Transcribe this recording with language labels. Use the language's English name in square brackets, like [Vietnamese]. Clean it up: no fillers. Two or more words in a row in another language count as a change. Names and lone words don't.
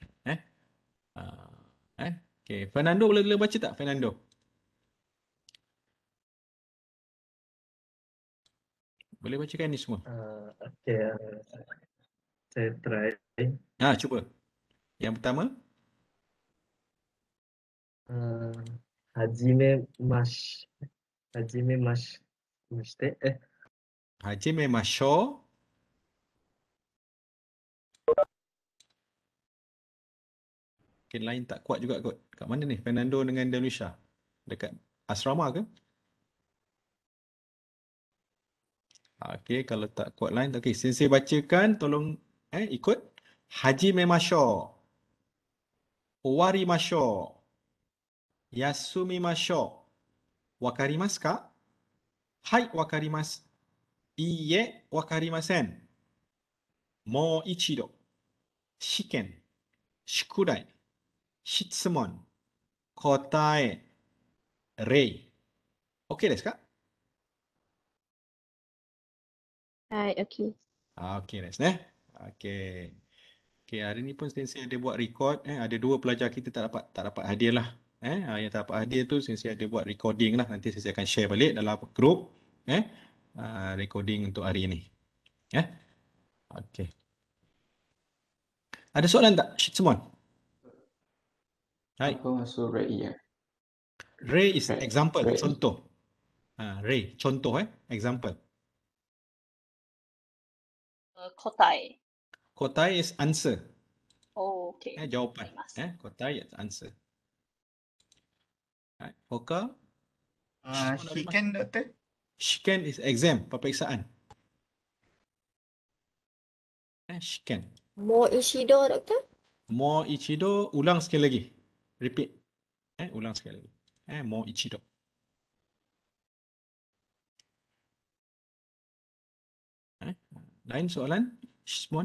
[Malay] Okey, Fernando boleh baca tak Fernando? Boleh bacakan ni semua? Okey, saya try. Cuba. Yang pertama. [Japanese] はじめまして. はじめましょう. [Malay] Mungkin lain tak kuat juga kot. Kat mana ni Fernando dengan Delwisha? Dekat asrama ke? Okey, kalau tak kuat lain. Okey, sensei bacakan. Tolong ikut. [Japanese] はじめましょう。おわりましょう. やすみましょう。わかりますか? はい、わかります。いいえ、わかりません. もういちど。しけん. しゅくらい。しつもん。こたえ. れい。オーケーですか? はい, okay. オーケーですね。オーケー. [Malay] Okey, hari ni pun Sensei ada buat record. Ada 2 pelajar kita tak dapat hadiah lah. Yang tak dapat hadiah tu Sensei ada buat recording lah. Nanti Sensei akan share balik dalam group. Recording untuk hari ini. Okey. Ada soalan tak, Shitsumon? Hai. Apa maksud Ray ya? [English] Ray is Ray. example, Ray. [Malay] contoh. Ray, contoh example. Kotai. [English] Kotai is answer. Oh, okay. [Malay] Jawapan. [Japanese] わかります。 [English] Kotai is answer. Right. [Malay] Hoka? Shiken, doktor. [English] Shiken is exam, peperiksaan. Shiken. [Japanese] もういしど, doktor? もういちど, [Malay] ulang sekali lagi. Repeat. Ulang sekali lagi. [Japanese] もういちど. [Malay] Lain soalan? Shitsumon?